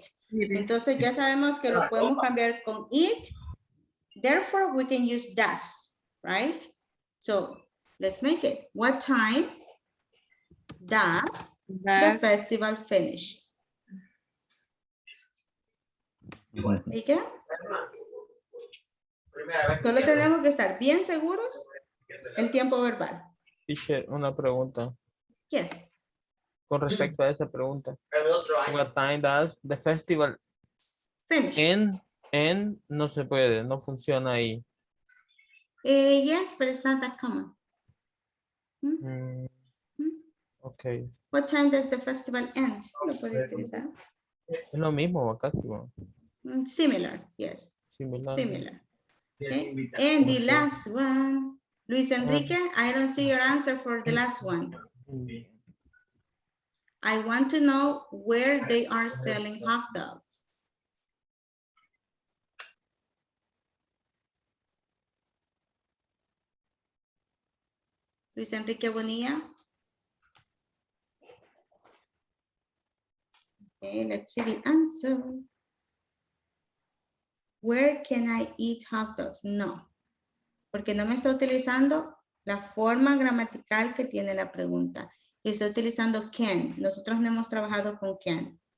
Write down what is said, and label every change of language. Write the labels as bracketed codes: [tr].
[es] Entonces ya sabemos que lo podemos cambiar con it. [en] Therefore, we can use does, right? So, let's make it. What time does the festival finish? ¿Okay? [es] Solo tenemos que estar bien seguros el tiempo verbal. Teacher, una pregunta. [en] Yes. [es] Con respecto a esa pregunta. [en] What time does the festival finish? [es] En no se puede, no funciona ahí. [en] Yes, but it's not that common. Okay. What time does the festival end? [es] ¿Lo puede utilizar? Es lo mismo, casi. [en] Similar, yes. Similar. Okay. And the last one, Luis Enrique, I don't see your answer for the last one. I want to know where they are selling hot dogs. Luis Enrique Bonilla. Okay, let's see the answer. Where can I eat hot dogs? [es] No, porque no me está utilizando la forma gramatical que tiene la pregunta. Estoy utilizando can. Nosotros no hemos trabajado con can.